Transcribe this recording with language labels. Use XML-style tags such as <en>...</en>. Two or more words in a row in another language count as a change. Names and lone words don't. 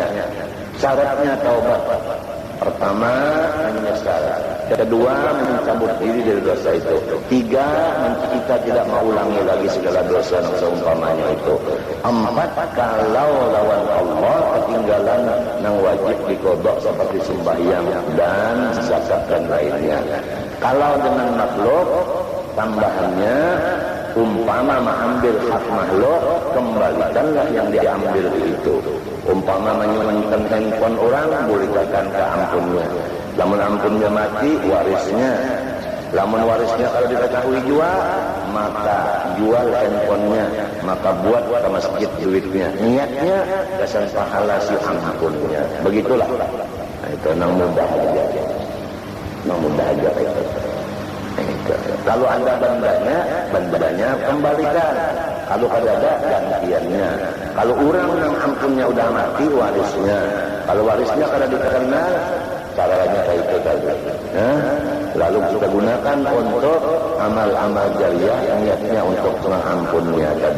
<id>Syaratnya taubat, pertama menyesal, kedua mencabut diri dari dosa itu, tiga kita tidak mau ulangi lagi segala dosa yang seumpamanya itu, empat kalau lawan Allah ketinggalan yang wajib dikodok seperti sembahyang dan zakat dan lainnya. Kalau dengan makhluk tambahannya, umpama mengambil hak makhluk, kembalikanlah yang diambil itu. Umpama menyumbangkan handphone orang, bolehkan ke ampunnya.</id> <bjn>Lamun ampunnya mati, warisnya. Lamun warisnya kalau diketahui jual, maka jual handphonenya, maka buat ke masjid duitnya.</bjn> <id>Niatnya kesan pahala si ampunnya.</id> <bjn>Begitulah. Nah, itu nang mudah aja. Nang mudah aja itu.</bjn> <id>Kalau ada bandanya kembalikan. Kalau ada gantiannya. Kalau orang yang ampunnya udah mati warisnya.</id> <bjn>Kalau warisnya kada dikenal, caranya kayak itu tadi.</bjn> <id>Lalu kita gunakan untuk amal-amal jariah, niatnya untuk mengampunnya tadi.</id>